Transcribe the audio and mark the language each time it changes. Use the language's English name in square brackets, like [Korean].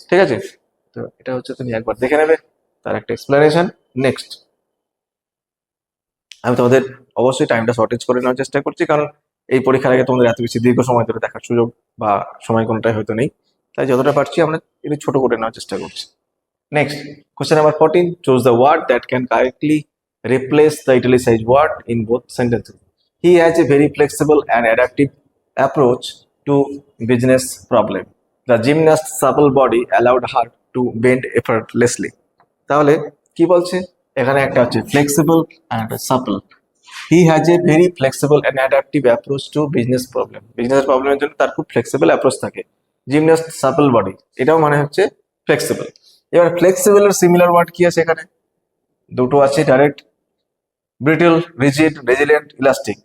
[Bangla] ঠিক আছে, তো এটা হচ্ছে তুমি একবার দেখে নেবে তার একটা এক্সপ্লেনেশন। নেক্সট আমি তোমাদের অবশ্যই টাইমটা শর্টেজ করে নেওয়ার চেষ্টা করছি, কারণ এই পরীক্ষার আগে তোমাদের এত বেশি দীর্ঘ সময় ধরে দেখার সুযোগ বা সময় কোনোটাই হয়তো নেই, তাই যতটা পারছি আমরা একটু ছোট করে নেওয়ার চেষ্টা করছি। [English] Next, question number 14. Choose the word that can correctly replace the italicized word in both sentences. He has a very flexible and adaptive approach to business problem. The gymnast's supple body allowed her to bend effortlessly. [Bangla] তাহলে কি বলছে, এখানে একটা হচ্ছে flexible আর একটা supple. [English] he has a very flexible and adaptive approach to business problem, [Bangla] business প্রবলেমের জন্য তার খুব ফ্লেক্সিবল অ্যাপ্রোচ থাকে। জিমনাস্ট সাপল বডি, এটাও মানে হচ্ছে ফ্লেক্সিবল। এবার ফ্লেক্সিবল এর সিমিলার ওয়ার্ড কি আছে এখানে, দুটো আছে, direct, brittle, rigid, resilient, elastic.